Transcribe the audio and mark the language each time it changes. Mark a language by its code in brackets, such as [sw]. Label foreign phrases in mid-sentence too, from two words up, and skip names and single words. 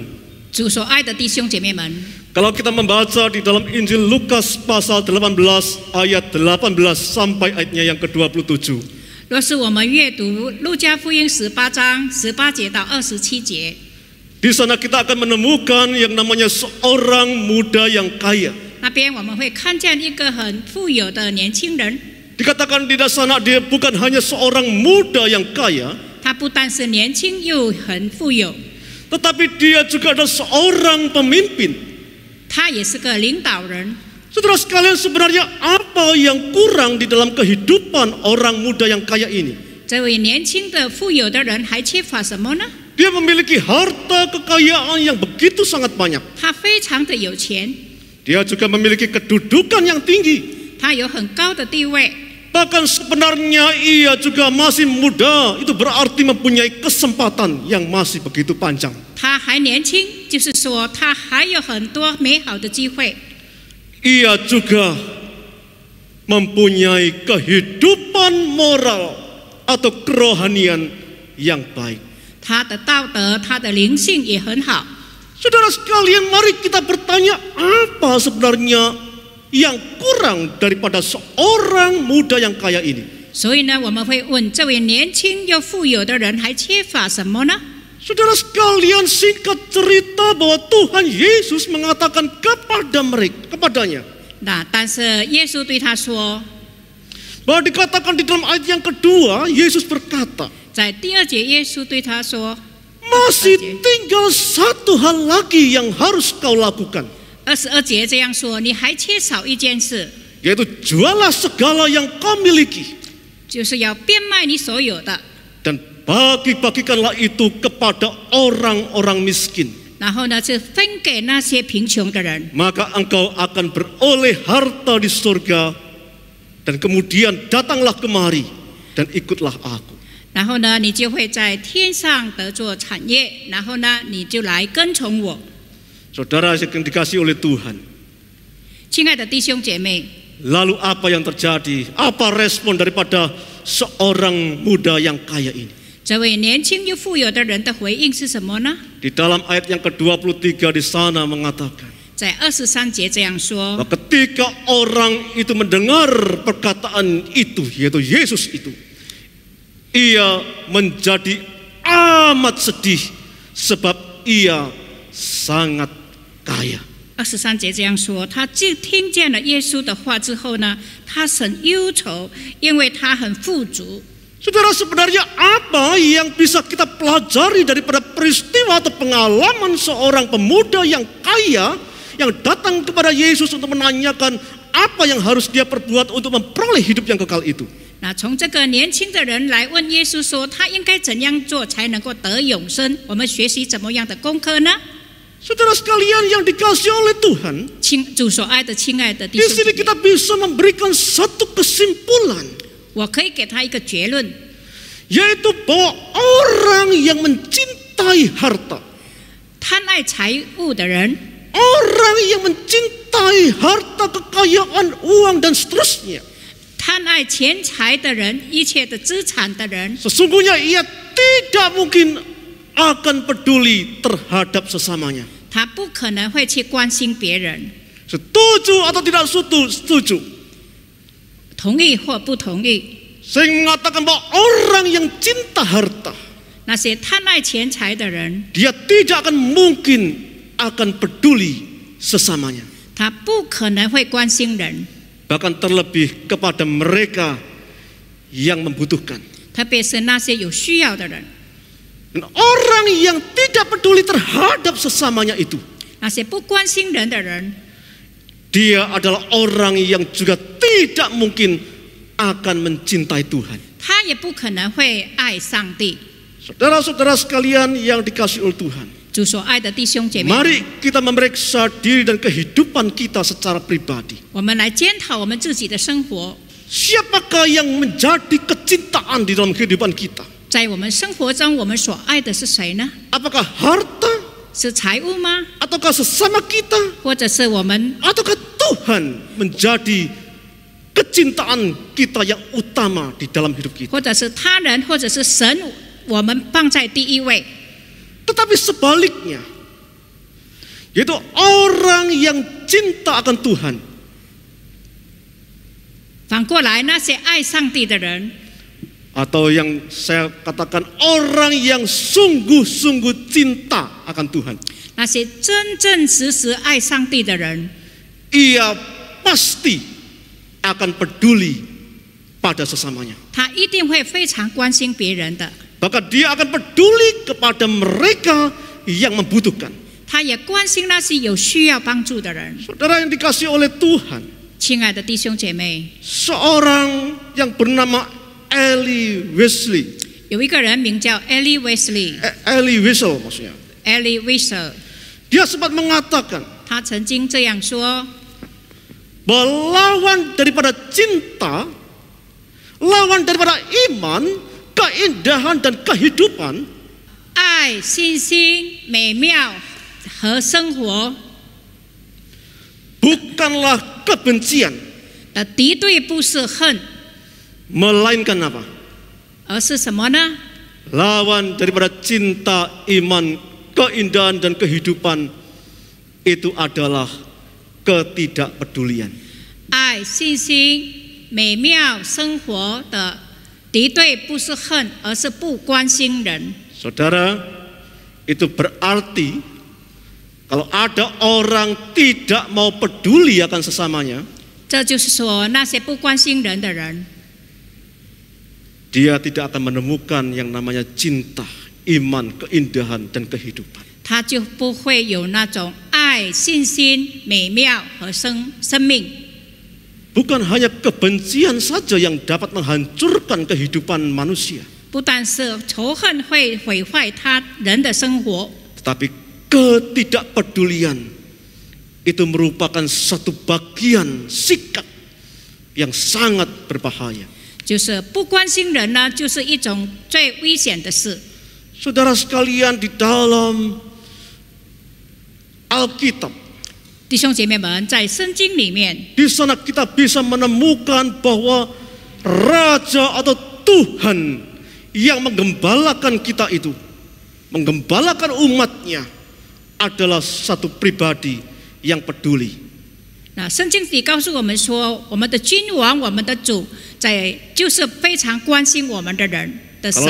[zh] 主所爱的弟兄姐妹们， [id] kalau kita membaca di dalam Injil Lukas pasal 18 ayat 18 sampai ayatnya yang ke-27, [zh] 若是我们阅读路加福音18章18节到27节， [id] di sana kita akan menemukan yang namanya seorang muda yang kaya. [zh] 那边我们会看见一个很富有的年轻人， [id] Dikatakan di sana dia bukan hanya seorang muda yang kaya, [zh] 他不但是年轻又很富有， [id] tetapi dia juga adalah seorang pemimpin. [zh] 他也是个领导人。 [id] Saudara sekalian, sebenarnya apa yang kurang di dalam kehidupan orang muda yang kaya ini? [zh] 这位年轻的富有的人还缺乏什么呢？ [id] Dia memiliki harta kekayaan yang begitu sangat banyak. [zh] 他非常的有钱， [id] Dia juga memiliki kedudukan yang tinggi. [zh] 他有很高的地位， [id] Bahkan sebenarnya ia juga masih muda. Itu berarti mempunyai kesempatan yang masih begitu panjang. [zh] 他还年轻，就是说他还有很多美好的机会。 [id] Ia juga mempunyai kehidupan moral atau kerohanian yang baik. [zh] 他的道德，他的灵性也很好。 [id] Saudara sekalian, mari kita bertanya, apa sebenarnya yang kurang daripada seorang muda yang kaya ini? [zh] 所以呢，我们会问这位年轻又富有的人还缺乏什么呢？ [id] Saudara sekalian, singkat cerita bahwa Tuhan Yesus mengatakan kepadanya, [zh] 那但是耶稣对他说， [id] bahwa dikatakan di dalam ayat yang kedua, Yesus berkata, [zh] 在第二节，耶稣对他说， [id] masih tinggal satu hal lagi yang harus kau lakukan, [zh] 22 节这样说，你还缺少一件事， [id] yaitu jualah segala yang kau miliki [zh] 就是要变卖你所有的， [id] dan bagi-bagikanlah itu kepada orang-orang miskin. [zh] 然后呢，是分给那些贫穷的人， [id] Maka engkau akan beroleh harta di surga, dan kemudian datanglah kemari dan ikutlah aku. [zh] 然后呢，你就会在天上得做产业，然后呢，你就来跟从我。 [id] Saudara yang dikasihi oleh Tuhan, [zh] 亲爱的弟兄姐妹， [id] lalu apa yang terjadi? Apa respon daripada seorang muda yang kaya ini. [zh] 这位年轻又富有的人的回应是什么呢？ [id] Di dalam ayat yang ke-23 di sana mengatakan [zh] 在23节这样说： [id] bahwa ketika orang itu mendengar perkataan itu, yaitu Yesus itu, ia menjadi amat sedih sebab ia sangat kaya. [zh] 23 节这样说，他听见了耶稣的话之后呢，他很忧愁，因为他很富足。 [id] Saudara, sebenarnya apa yang bisa kita pelajari daripada peristiwa atau pengalaman seorang pemuda yang kaya yang datang kepada Yesus untuk menanyakan apa yang harus dia perbuat untuk memperoleh hidup yang kekal itu? [zh] 那从这个年轻的人来问耶稣说，他应该怎样做才能够得永生？我们学习怎么样的功课呢？ [id] Saudara sekalian yang dikasihi oleh Tuhan, [zh] 主所爱的亲爱的弟 [id] di [zh] 兄姐 [id] sini [zh] 妹， [id] kita bisa memberikan satu kesimpulan, [zh] 我可以给他一个结论， [id] yaitu bahwa orang yang mencintai harta, [zh] 贪爱财物的人， [id] orang yang mencintai harta, kekayaan, uang dan seterusnya, [zh] 贪爱钱财的人，一切的资产的人， [id] sesungguhnya ia tidak mungkin akan peduli terhadap sesamanya. [zh] 他不可能会去关心别人， [id] Setuju atau tidak setuju? [zh] 同意或不同意。 [id] Saya mengatakan bahwa orang yang cinta harta, [zh] 那些贪爱钱财的人， [id] dia tidak akan mungkin akan peduli sesamanya. [zh] 他不可能会关心人， [id] Bahkan terlebih kepada mereka yang membutuhkan. [zh] 特别是那些有需要的人， [id] Dan orang yang tidak peduli terhadap sesamanya itu, [zh] 那些不关心人的人， [id] dia adalah orang yang juga tidak mungkin akan mencintai Tuhan. [zh] 他也不可能会爱上帝。 [id] Saudara-saudara sekalian yang dikasihi oleh Tuhan, [zh] 主所爱的弟兄姐妹， [id] mari kita memeriksa diri dan kehidupan kita secara pribadi. [zh] 我们来检讨我们自己的生活， [id] Siapakah yang menjadi kecintaan di dalam kehidupan kita? [zh] 在我们生活中，我们所爱的是谁呢？ [id] Apakah harta? [zh] 是财物吗？ [id] Ataukah sesama kita? [zh] 或者是我们， [id] Ataukah Tuhan menjadi kecintaan kita yang utama di dalam hidup kita? [zh] 或者是他人，或者是神，我们放在第一位？ [id] Tetapi sebaliknya, yaitu orang yang cinta akan Tuhan, [zh] 反过来，那些爱上帝的人， [id] atau yang saya katakan orang yang sungguh-sungguh cinta akan Tuhan, [zh] 那些真真实实爱上帝的人， [id] ia pasti akan peduli pada sesamanya. [zh] 他一定会非常关心别人的， [id] Bahkan dia akan peduli kepada mereka yang membutuhkan. [zh] 他也关心那些有需要帮助的人。 [id] Saudara yang dikasihi oleh Tuhan, [zh] 亲爱的弟兄姐妹， [id] seorang yang bernama Elie Wiesel, [zh] 有一个人名叫 Elie Wiesel， [id] Elie Wiesel maksudnya, [zh] Elie Wiesel， [id] dia sempat mengatakan [zh] 他曾经这样说： [id] bahwa lawan daripada cinta, lawan daripada iman, keindahan dan kehidupan [zh] 爱、信心、美妙和生活 [id] bukanlah kebencian, [zh] 的敌对不是恨， [id] melainkan apa? [zh] 而是什么呢？ [id] Lawan daripada cinta, iman, keindahan dan kehidupan itu adalah ketidakpedulian. [zh] 爱、信心、美妙生活的敌对不是恨，而是不关心人。 [id] Saudara, itu berarti kalau ada orang tidak mau peduli akan sesamanya, [zh] 这就是说，那些不关心人的人， [id] dia tidak akan menemukan yang namanya cinta, iman, keindahan dan kehidupan. [zh] 他就不会有那种爱、信心、美妙和生命。 [id] Bukan hanya kebencian saja yang dapat menghancurkan kehidupan manusia, [zh] 不但是仇恨会毁坏他人的生活， [id] tetapi ketidakpedulian itu merupakan satu bagian sikap yang sangat berbahaya. [zh] 就是不关心人呢，就是一种最危险的事。 [id] Saudara sekalian, di dalam Alkitab, [zh] 弟兄姐妹们，在圣经里面， [id] di sana kita bisa menemukan bahwa raja atau Tuhan yang menggembalakan kita itu, menggembalakan umatnya, adalah satu pribadi yang peduli. [zh] 那圣经里告诉我们说，我们的君王，我们的主，就是非常关心我们的人的神。